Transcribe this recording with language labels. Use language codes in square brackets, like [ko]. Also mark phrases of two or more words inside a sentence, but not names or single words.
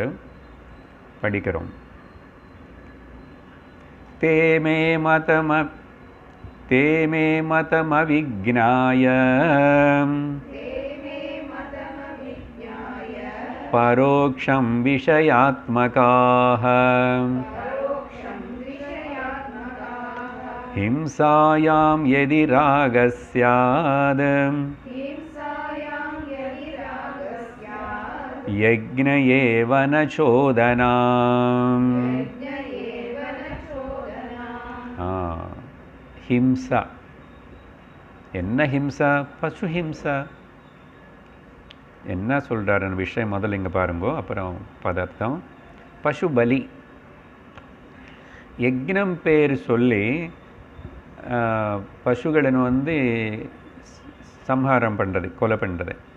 [sa] படிக்கிறோம். तेमे मतमविज्ञाय परोक्षं विषयात्मकाः हिंसायां यदि रागः स्यात् यज्ञ एव न चोदनाम्. [ta] हिंसा என்ன ஹிம்சா? பசு ஹிம்சா. என்ன சொல்கிறாருன்னு விஷயம் முதல்ல இங்கே பாருங்கோ, அப்புறம் பதார்த்தம். பசு பலி யஜ்ஞம் பேர் சொல்லி பசுಗಳನ್ನು சம்ஹாரம் பண்ணுறது, கொலை பண்ணுறது.